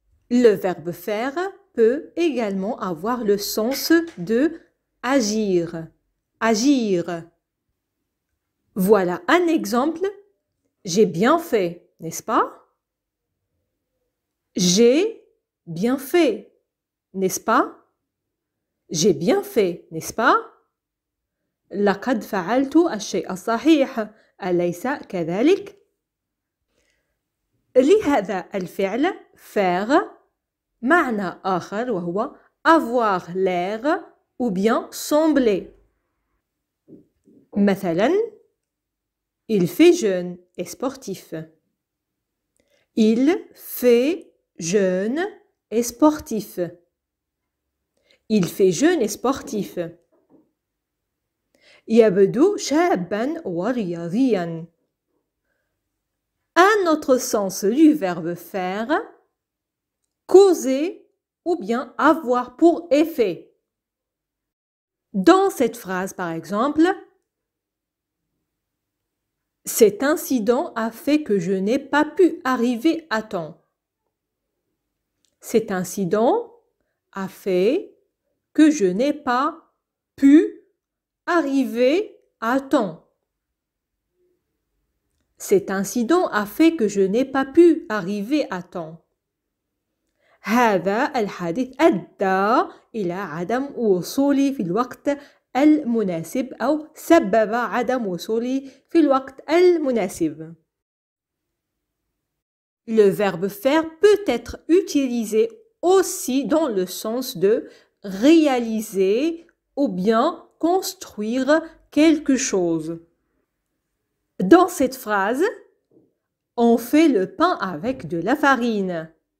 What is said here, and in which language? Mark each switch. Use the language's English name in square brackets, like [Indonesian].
[French] Le verbe faire peut également avoir le sens de agir. Agir. Voilà un exemple. J'ai bien fait, n'est-ce pas? J'ai bien fait, n'est-ce pas? J'ai bien fait, n'est-ce pas? [Arabic] لقد فعلت الشيء الصحيح، أليس كذلك؟ لهذا الفعل faire معنى آخر وهو [French] avoir l'air ou bien sembler. [Arabic] مثلا [French] il fait jeune et sportif. Il fait jeune et sportif. Il fait jeune et sportif. [Arabic] يبدو شابا ورياضيا. [French] Un autre sens du verbe faire, causer ou bien avoir pour effet. Dans cette phrase, par exemple, cet incident a fait que je n'ai pas pu arriver à temps. Cet incident a fait que je n'ai pas pu arriver à temps. Cet incident a fait que je n'ai pas pu arriver à temps. [Arabic] هذا الحادث أدى إلى عدم وصولي في الوقت المناسب أو سبب عدم وصولي في الوقت المناسب. [French] Le verbe faire peut être utilisé aussi dans le sens de réaliser ou bien construire quelque chose. Dans cette phrase, on fait le pain avec de la farine.